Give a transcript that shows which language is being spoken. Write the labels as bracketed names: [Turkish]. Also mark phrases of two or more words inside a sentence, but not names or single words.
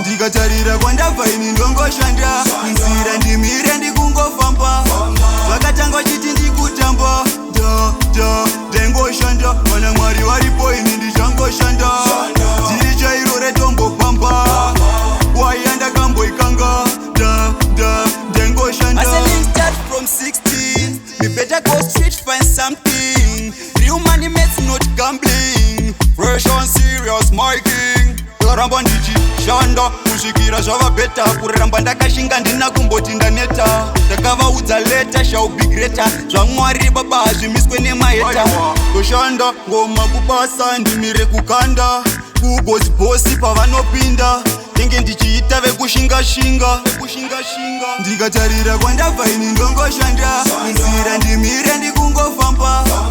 [Shona] Ndikatarira kwandabva ini ndongoshanda, nzira ndimire ndikungofamba. Vakatanga chiti ndikutamba, da, da, ndengoshanda. Kana Mwari varipo ini ndichangoshanda. Ndiri chairo retombopamba, waya ndakamboikanga, da, da, ndengoshanda. [English] I said, "Let's start from sixteen. Me better go street, find something. Real money mates, not gambling. Fresh on serious, my king." [Shona] Ndaramba ndichishanda, kusvikira zvava beta, kuramba ndakashinga ndina kumboti ndaneta. Ndakavaudza later, [English] shall be greater. [Shona] ZvaMwari baba hazvimiswe nemaheta. Aiwa. Toshanda, ngoma kupasa, ndimire kukanda. Kugozi bosi pavanopinda, ndenge ndichiita vekushinga-shinga, vekushinga-shinga. Ndikatarira kwandabva ini ndongoshanda, nzira ndimire ndikungofamba.